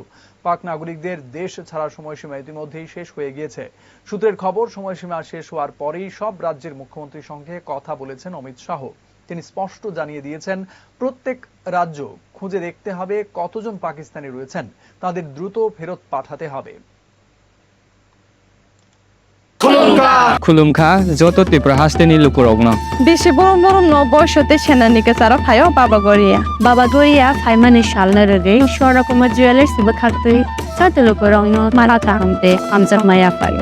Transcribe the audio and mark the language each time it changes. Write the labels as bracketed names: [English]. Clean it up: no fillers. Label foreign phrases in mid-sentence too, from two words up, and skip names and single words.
[Bangla] পাক নাগরিকদের দেশ ছাড়ার সময়সীমা ইতিমধ্যেই শেষ হয়ে গিয়েছে। সূত্রের খবর, সময়সীমা শেষ হওয়ার পরেই সব রাজ্যের মুখ্যমন্ত্রীর সঙ্গে কথা বলেছেন অমিত শাহ। তিনি স্পষ্ট জানিয়ে দিয়েছেন প্রত্যেক রাজ্য খুঁজে দেখতে হবে কতজন পাকিস্তানি রয়েছেন, তাদের দ্রুত ফেরত পাঠাতে হবে। [Kok Borok] Kulumka, zoto te prahaste ni lukurogno. Bishi borom no boshote shenanike sara phayo Baba Goria. Baba Goria phaimani shalnarage shora kuma jewelers sibakhatui sate lukurogno marata hamte amja maya payo.